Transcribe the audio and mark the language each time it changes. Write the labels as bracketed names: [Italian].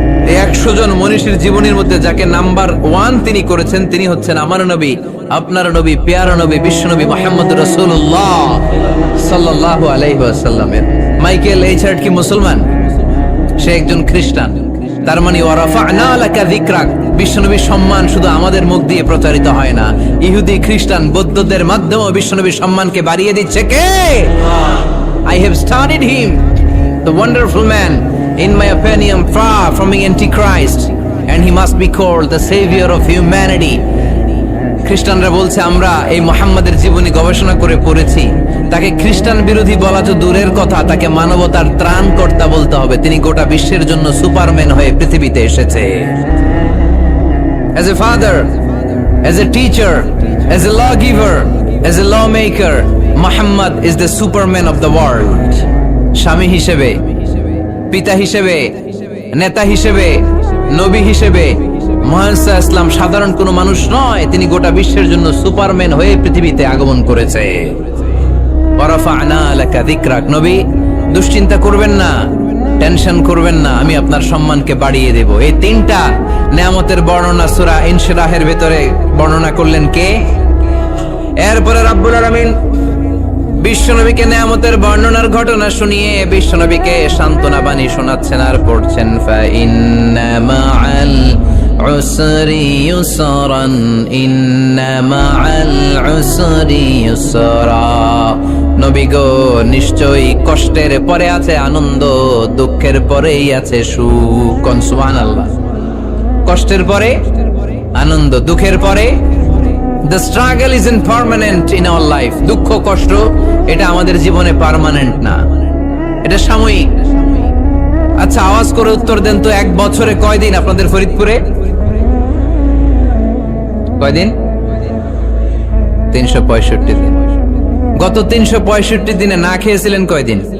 [Bangla] এই 100 জন মনীষীর জীবনীর মধ্যে যাকে নাম্বার 1 তিনি করেছেন, তিনি হচ্ছেন আমার নবী, আপনার নবী, পেয়ারা নবী, বিশ্বনবী মুহাম্মদ রাসূলুল্লাহ সাল্লাল্লাহু আলাইহি ওয়াসাল্লামের। মাইকেল এইচ হার্ট কি মুসলমান? সে একজন খ্রিস্টান। তার মানে [Arabic] ওয়ারাফা'না লাকা যিকরাক, [Bangla] বিশ্বনবীর সম্মান শুধু আমাদের মুখ দিয়ে প্রচারিত হয় না, ইহুদি খ্রিস্টান বৌদ্ধদের মাধ্যমেও বিশ্বনবীর সম্মানকে বাড়িয়ে দিচ্ছে কে? [English] I have studied him, the wonderful man, in my opinion far from being antichrist, and he must be called the savior of humanity. [Bangla] খ্রিস্টানরা বলছে আমরা এই মুহাম্মাদের জীবনী গবেষণা করে পড়েছি, তাকে খ্রিস্টান বিরোধী বলা তো দূরের কথা, তাকে মানবতার ত্রাণকর্তা বলতে হবে। তিনি গোটা বিশ্বের জন্য সুপারম্যান হয়ে পৃথিবীতে এসেছে। [English] As a father, as a teacher, as a lawgiver, as a lawmaker, Muhammad is the superman of the world. [Bangla] স্বামী হিসেবে, পিতা হিসেবে, নেতা হিসেবে, নবী হিসেবে মুহাম্মদ ইসলাম সাধারণ কোনো মানুষ নয়, তিনি গোটা বিশ্বের জন্য সুপারম্যান হয়ে পৃথিবীতে আগমন করেছে। [Arabic] ওয়ারাফা'না লাকা যিকরাক, [Bangla] নবী দুশ্চিন্তা করবেন না, টেনশন করবেন না, আমি আপনার সম্মানকে বাড়িয়ে দেব। এই তিনটা নেয়ামতের বর্ণনা সূরা ইনশিরাহের ভেতরে বর্ণনা করলেন কে? এরপরে রাব্বুল আলামিন বিশ্বনবীকে নেয়ামতের বর্ণনার ঘটনা শুনিয়ে বিশ্বনবীকে সান্ত্বনা বাণী শোনাচ্ছেন আর পড়ছেন [Arabic] ফা ইন্না মা'আল উসরি ইউসরান ইন্না মা'আল উসরি ইউসরা। [Bangla] নবী গো, নিশ্চয়ই কষ্টের পরে আছে আনন্দ, দুঃখের পরেই আছে সুখ। সুবহানাল্লাহ। কষ্টের পরে আনন্দ, দুঃখের পরে [English] The struggle isn't permanent in our life. [Bangla] দুঃখ কষ্ট এটা আমাদের জীবনে পার্মানেন্ট না, এটা সাময়িক। আচ্ছা, আওয়াজ করে উত্তর দেন তো, এক বছরে কয়দিন আপনাদের ফরিদপুরে? কয়দিন? 365 দিন। গত 365 দিনে না খেয়েছিলেন কয়দিন?